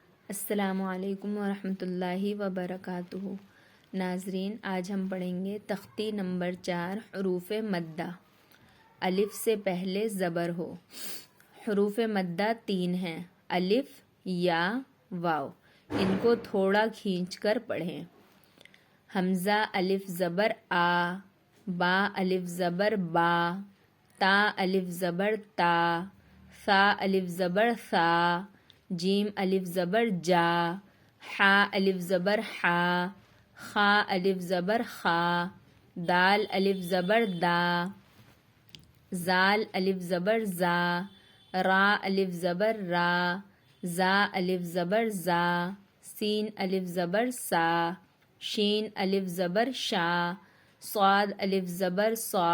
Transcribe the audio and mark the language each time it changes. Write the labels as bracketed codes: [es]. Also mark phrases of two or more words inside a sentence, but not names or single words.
[ur] السلام علیکم ورحمۃ اللہ وبرکاتہ۔ ناظرین، آج ہم پڑھیں گے تختی نمبر 4 حروف مدہ۔ الف سے پہلے زبر ہو۔ حروف مدہ 3 ہیں: الف، یا، واو۔ ان کو تھوڑا کھینچ کر پڑھیں۔ حمزہ الف زبر آ، با الف زبر با، تا الف زبر تا، ثا الف زبر ثا، جیم الف زبر جا، حا الف زبر حا، خا الف زبر خا، دال الف زبر دا، زال الف زبر زا، را الف زبر را، زا الف زبر زا، سین الف زبر سا، شین الف زبر شا، صاد الف زبر صا،